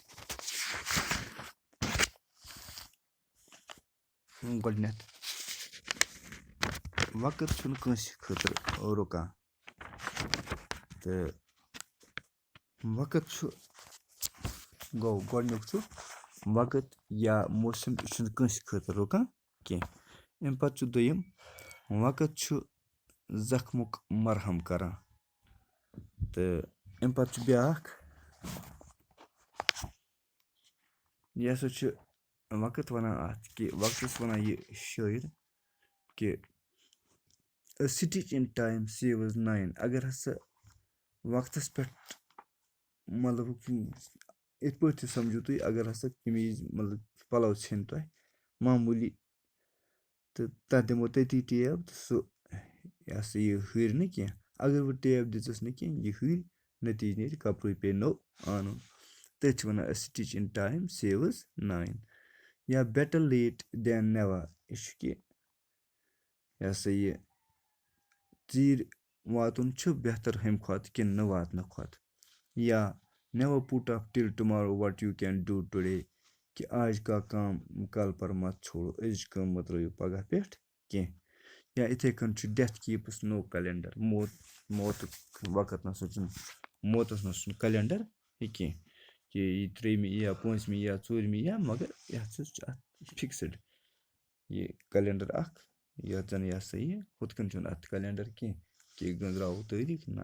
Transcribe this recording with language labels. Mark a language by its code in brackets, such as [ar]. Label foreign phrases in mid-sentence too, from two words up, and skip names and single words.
[ks] گۄڈٕنیتھ وقت چھُنہٕ کٲنٛسہِ خٲطرٕ رُکان تہٕ وقت چھُ گوٚو گۄڈٕنیُک چھُ وقت یا موسم یہِ چھُنہٕ کٲنٛسہِ خٲطرٕ رُکان کینٛہہ اَمہِ پتہٕ چھُ دوٚیِم وقت چھُ زخمُک مرہم کران تہٕ اَمہِ پتہٕ چھُ بیاکھ یہِ ہسا چھُ وقت وَنان اَتھ کہِ وقتَس وَنان یہِ شٲعر کہِ [en] a stitch in time saves nine [ks] اگر ہسا وقتس پٮ۪ٹھ مطلب یِتھ پٲٹھۍ تہِ سمجھو تُہۍ اگر ہسا قمیٖض مطلب پلو ژھیٚنہِ تۄہہِ معموٗلی تہٕ تتھ دِمو تٔتی ٹیب تہٕ سُہ یہِ ہسا یہِ ہُرِ نہٕ کینٛہہ اگر وۄنۍ ٹیب دِژٕس نہٕ کینٛہہ یہِ ہُرِ نٔتیٖجہٕ نیرِ کپرُے پیٚیہِ نوٚو اَنُن تٔتھۍ چھِ وَنان [en] a stitch in time saves nine [ks] یا [en] better late than never [ks] یہِ چھُ کہِ یہِ ہسا یہِ ژیٖرۍ واتُن چھُ بہتر ہُمہِ کھۄتہٕ کِنہٕ نہٕ واتنہٕ کھۄتہٕ یا [en] never put off till tomorrow what you can do today [ks] کہِ [ur] آج کا کام کل پر مت چھوڑو [ks] أزِچ کٲم مہ ترٲیِو پگہہ پٮ۪ٹھ کینٛہہ یا یِتھَے کٔنۍ چھُ ڈٮ۪تھ کیٖپٕس نو کَلٮ۪نڈَر موتُک وقت نَسا چھُنہٕ موتَس نَسا چھُنہٕ کَلٮ۪نڈَر یہِ کینٛہہ کہِ یہِ ترٛیٚیِمہِ یی یا پوٗنٛژمہِ یی یا ژوٗرمہِ یی یا مگر یَتھ سۭتۍ چھُ اَتھ فِکسٕڈ یہِ کَلٮ۪نڈَر اَکھ یَتھ زَن یہِ ہسا یہِ ہُتھ کٔنۍ چھُنہٕ اَتھ کَلٮ۪نڈَر کینٛہہ کہِ گٔنٛزراوو تٲریٖخ نہ